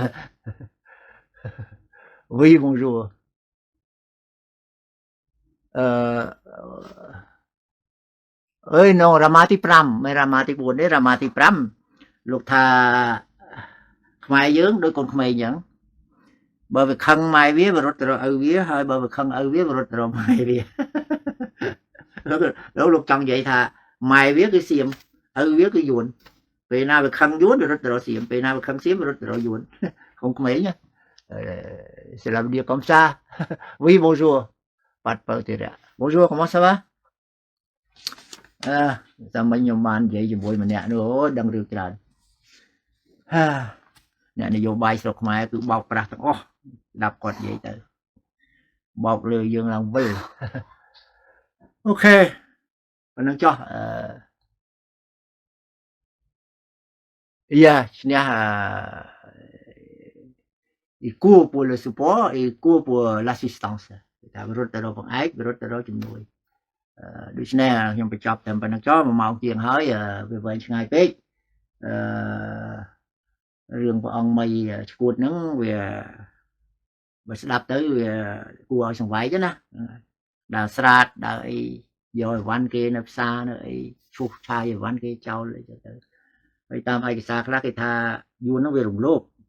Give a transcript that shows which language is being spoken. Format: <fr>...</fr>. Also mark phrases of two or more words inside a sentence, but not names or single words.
<fr>Oui bonjour</fr> <km>នៅរាមាទី5មិនរាមាទី4ទេរាមាទី5លោកថាខ្មែរយើងដោយកូនក្មេងអញ្ចឹងបើវាខឹងម៉ែវារត់ទៅរកឪវាហើយបើវាខឹងឪវារត់ទៅរកម៉ែវា លោកចង់និយាយថាម៉ែវាគឺសៀមឪវាគឺយួនពេលណាវាខឹងយួនវារត់ទៅរកសៀមពេលណាវាខឹងសៀមវារត់ទៅរកយួនកូនក្មេង</km> <fr>c'est la dire comme ça oui bonjour pas de problème bonjour comment ça va</fr> <km>តែមិញខ្ញុំបាននិយាយជាមួយម្នាក់នោះដឹងរឿងច្រើនអ្នកនយោបាយស្រុកខ្មែរគឺបោកប្រាស់ទាំងអស់ស្ដាប់គាត់និយាយទៅបោកលើយើងឡើងវិលអូខេប៉ុណ្ណឹងចុះ ឈ្នះ</km> <fr>il court pour le support et il court pour l'assistance</fr> <km>តែរត់ទៅរកបង្អែករត់ទៅរកជំនួយដូច្នេះខ្ញុំបញ្ចប់តែប៉ុណ្ណឹងចុះ1ម៉ោងជាងហើយវាវែងឆ្ងាយពេក រឿងព្រះអង្គមីឈួតហ្នឹងវាបើស្ដាប់ទៅវាគួរឲ្យសង្វេគណាដើរស្រាតដើរអីយកអីវ៉ាន់គេនៅផ្សារនៅអីឈូសឆាយអីវ៉ាន់គេចោលអីទៅហើយតាមឯកសារខ្លះគេថាយួនហ្នឹងវារំលោភ</km>